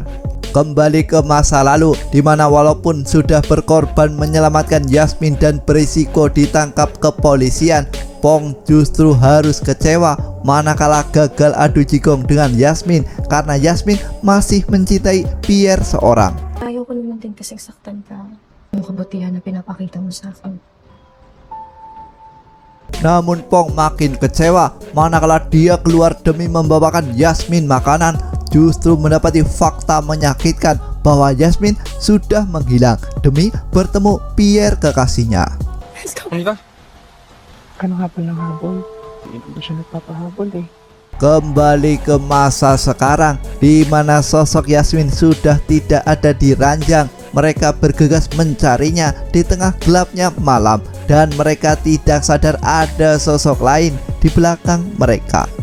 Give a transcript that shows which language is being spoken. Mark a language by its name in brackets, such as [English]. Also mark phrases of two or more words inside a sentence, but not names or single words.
[Indonesian] Kembali ke masa lalu, di mana walaupun sudah berkorban menyelamatkan Yasmin dan berisiko ditangkap kepolisian, Pong justru harus kecewa manakala gagal adu jigong dengan Yasmin karena Yasmin masih mencintai Pierre seorang. [Filipino] Ayaw ko naman din kasing saktan ka. Yung kabutihan na pinapakita mo sa akin. [Indonesian] Namun Pong makin kecewa manakala dia keluar demi membawakan Yasmin makanan, justru mendapati fakta menyakitkan bahwa Yasmin sudah menghilang demi bertemu Pierre kekasihnya. [Filipino] Ano hapon ng habol? Hindi ko siya nagpapahabol eh. [Indonesian] Kembali ke masa sekarang, di mana sosok Yasmin sudah tidak ada di ranjang. Mereka bergegas mencarinya di tengah gelapnya malam, dan mereka tidak sadar ada sosok lain di belakang mereka.